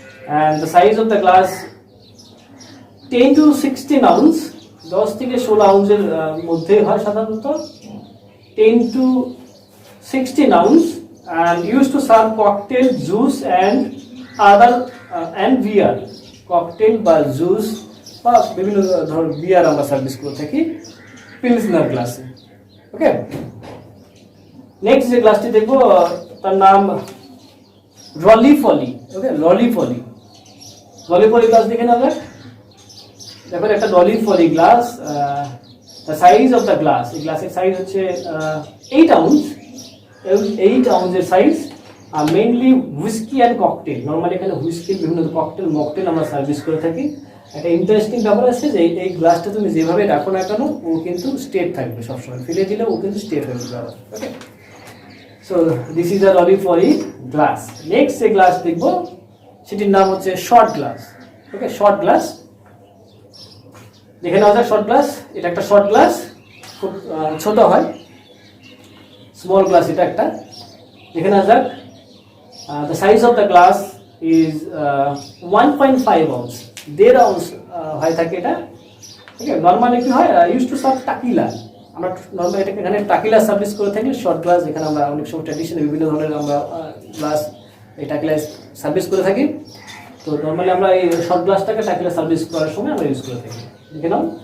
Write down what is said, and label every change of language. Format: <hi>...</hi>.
<en>and the size of the glass 10 to 16 ounce,</en> <bn>10 থেকে 16 আউন্সের মধ্যে হয় সাধারণত।</bn> <en>10 to 16 ounce and used to serve cocktail, juice and other and beer.</en> <bn>cocktail বা juice বা বিভিন্ন ধরনের বিয়ার আমরা সার্ভিস করে থাকি পিলসনার গ্লাসে। ওকে, নেক্সট যে গ্লাসটি দেখবো তার নাম রলিফলি। ওকে, রলিফলি গ্লাস দেখে নেওয়া যাক। দেখো, একটা রলিফলি glass.</bn> <en>the size of the glass,</en> <bn>এই গ্লাসের সাইজ হচ্ছে 8 ounce. 8 আউন্সের size.</bn> <en>Mainly whisky and cocktail.</en> <bn>Normally এখানে হুইস্কির বিভিন্ন ককটেল মকটেল আমরা সার্ভিস করে থাকি। একটা ইন্টারেস্টিং ব্যাপার আছে যে এই গ্লাসটা তুমি যেভাবে রাখো না কেন ও কিন্তু স্ট্রেট থাকবে সবসময়, ফেলে দিলে ও কিন্তু স্ট্রেট হয়ে যাবে।</bn> <en>Okay, so this is a roly poly glass.</en> <bn>Next যে গ্লাস দেখবো সেটির নাম হচ্ছে শর্ট গ্লাস। ওকে, শর্ট গ্লাস দেখে নেওয়া যাক। শর্ট গ্লাস, এটা একটা শর্ট গ্লাস, খুব ছোট হয়, স্মল গ্লাস এটা একটা। দেখে নেওয়া যাক।</bn> <en>The size of the glass is 1.5 ounce, 1.5 ounce</en> <bn>হয় থাকে এটা।</bn> <en>okay, normally</en> <bn>কি হয়,</bn> <en>Use to serve tequila.</en> <bn>আমরা নর্মালি এটাকে এখানে টাকিলা সার্ভিস করে থাকি। শর্ট গ্লাস, এখানে আমরা অনেক সময় ট্র্যাডিশনাল বিভিন্ন ধরনের আমরা গ্লাস এই টাকিলা সার্ভিস করে থাকি। তো নর্মালি আমরা এই শর্ট গ্লাসটাকে টাকিলা সার্ভিস করার সময় আমরা ইউজ করে থাকি। দেখে নাও।</bn>